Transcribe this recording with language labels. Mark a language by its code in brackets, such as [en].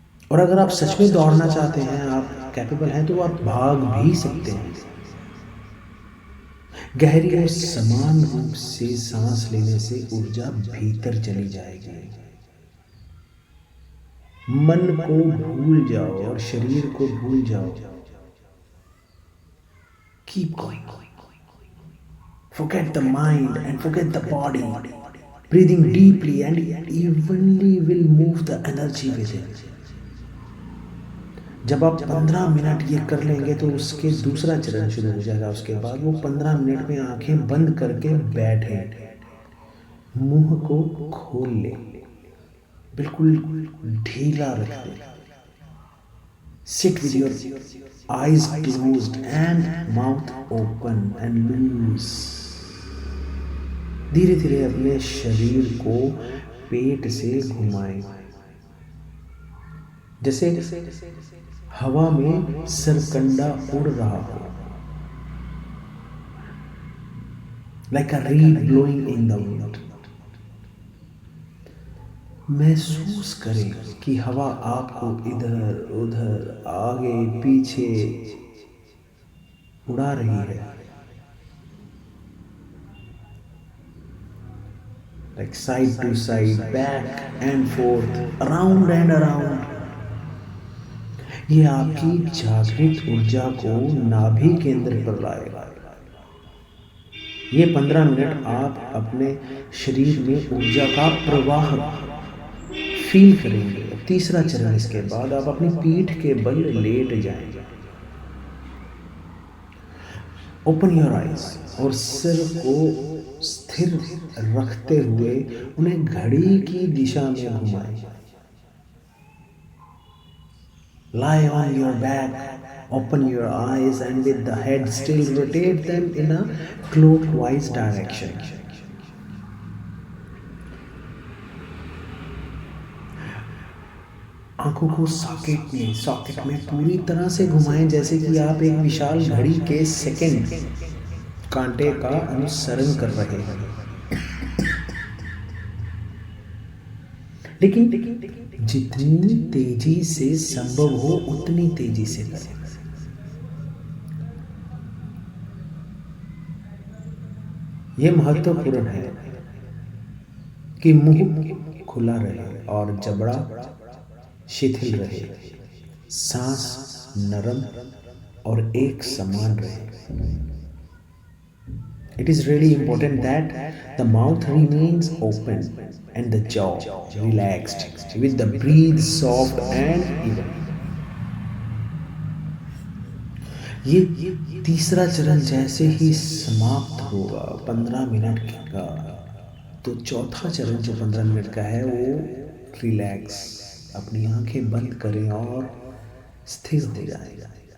[hi] और अगर आप सच में दौड़ना चाहते हैं, आप कैपेबल हैं, तो आप भाग भी सकते हैं। गहरी और समान रूप से सांस लेने से ऊर्जा भीतर चली जाएगी। मन को भूल जाओ और शरीर को भूल जाओ। [en] Keep going, forget the mind and forget the body. Breathing deeply and evenly will move the energy within. [hi] जब आप 15 मिनट ये कर लेंगे तो उसके दूसरा चरण शुरू हो जाएगा। उसके बाद वो 15 मिनट में आंखें बंद करके बैठे, मुंह को खोल ले, बिल्कुल ढीला रख दे। [en] Sit with your eyes closed and mouth open and loose. [hi] धीरे धीरे अपने शरीर को पेट से घुमाएं, जैसे हवा में सरकंडा उड़ रहा हो। [en] Like a reed blowing in the wind. [hi] महसूस करें कि हवा आपको इधर उधर आगे पीछे उड़ा रही है। [en] Like side to side, back and forth, around and around. [hi] ये आपकी जागृत ऊर्जा को नाभि केंद्र पर लाएगा। ये 15 मिनट आप अपने शरीर में ऊर्जा का प्रवाह फील करेंगे। तीसरा चरण, इसके बाद आप अपनी पीठ के बल लेट जाएंगे। [en] open your eyes [hi] और सिर को स्थिर रखते हुए उन्हें घड़ी की दिशा में घुमाएं। [en] Lie on your back, open your eyes, and with the head still rotate them in a clockwise direction. [hi] आंखों को सॉकेट में पूरी तरह से घुमाएं, जैसे कि आप एक विशाल घड़ी के सेकंड कांटे का अनुसरण कर रहे हैं। लेकिन जितनी तेजी से संभव हो उतनी तेजी से करें। यह महत्वपूर्ण है कि मुंह खुला रहे और जबड़ा शिथिल रहे, सांस नरम और एक समान रहे। [en] It is really important that the mouth remains open and the jaw relaxed, with the breath soft and even. [hi] ये तीसरा चरण जैसे ही समाप्त होगा 15 मिनट का, तो चौथा चरण जो 15 मिनट का है वो रिलैक्स, अपनी आंखें बंद करें और स्थिर हो जाएगा।